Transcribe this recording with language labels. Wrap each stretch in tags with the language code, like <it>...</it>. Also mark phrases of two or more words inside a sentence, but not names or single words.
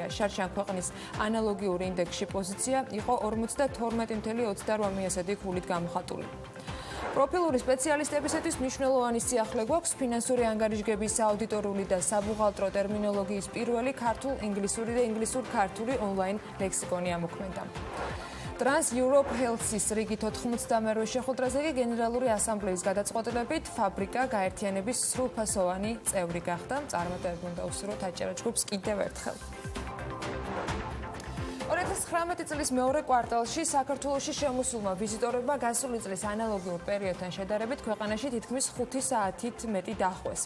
<ka>შარშან ქვეყნის ანალოგიური ინდექსში პოზიცია იყო 52.28 ფულით გამოხატული. პროფილური სპეციალისტებისათვის მნიშვნელოვანი სიახლე გვაქვს ფინანსური ანგარიშგების აუდიტორული და საბუღალტრო ტერმინოლოგიის პირველი ქართულ, ინგლისური და ინგლისურ-ქართული ონლაინ ლექსიკონი ამოქმედა. Trans-Europe Health-ის რიგით 92 შეხვედრაზე კი გენერალური ასამბლეის გადაწყვეტილებით ფაბრიკა გაერთიანების სრულფასოვანი წევრი გახდა. წარმატებები უნდა უსურვოთ აჭარა ჯგუფს კიდევ ერთხელ. 2019 წლის მეორე კვარტალში საქართველოში შემოსულმა ვიზიტორებმა გასული წლის ანალოგიურ პერიოდთან შედარებით ქვეყანაში თითქმის 5 საათით მეტი დაჰყვეს.</ka>